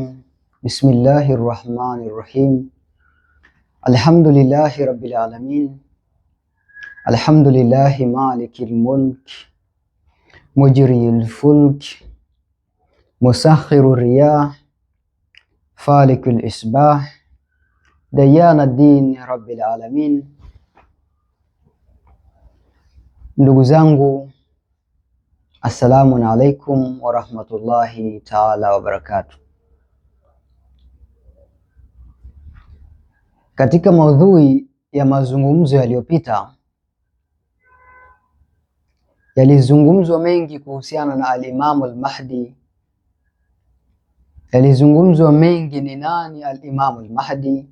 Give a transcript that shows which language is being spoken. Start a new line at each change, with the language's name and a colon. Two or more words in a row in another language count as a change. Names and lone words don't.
Arabic: بسم الله الرحمن الرحيم. الحمد لله رب العالمين. الحمد لله مالك الملك مجري الفلك مسخر الرياح فالق الإصباح ديان الدين رب العالمين.
Swahili: Ndugu zangu,
Arabic: السلام عليكم ورحمة الله تعالى وبركاته.
Swahili: Katika maudhui ya mazungumzo yaliyopita yalizungumzwa mengi kuhusiana na al-Imam al-Mahdi. Yalizungumzwa mengi ni nani al-Imam al-Mahdi.